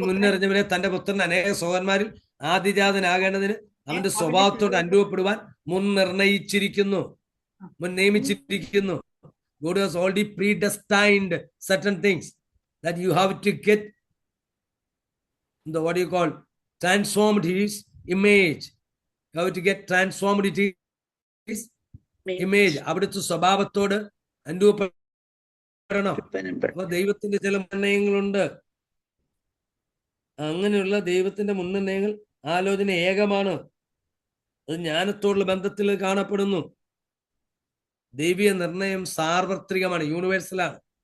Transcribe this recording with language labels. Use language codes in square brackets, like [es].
[ml] മുന്നറിഞ്ഞവരെ തന്റെ പുത്രൻ അനേക സഹോദരന്മാരിൽ ആദിജാതനാകേണ്ടതിന് അവന്റെ സ്വഭാവത്തോട് അനുഭവപ്പെടുവാൻ മുൻനിർണയിച്ചിരിക്കുന്നു, നിയമിച്ചിരിക്കുന്നു. [en] God has already predestined certain things that you have to get what do you call, transformed his image. You have to get transformed his image. [ml] അവിടുത്തെ സ്വഭാവത്തോട് അനുഭവപ്പെടണം. അപ്പൊ ദൈവത്തിന്റെ ചില നിർണയങ്ങളുണ്ട്. അങ്ങനെയുള്ള ദൈവത്തിന്റെ മുൻനിർണയങ്ങൾ ആലോചന ഏകമാണ്. അത് ജ്ഞാനത്തോടുള്ള ബന്ധത്തിൽ കാണപ്പെടുന്നു. ദൈവീയ നിർണയം സാർവത്രികമാണ്, യൂണിവേഴ്സലാണ്.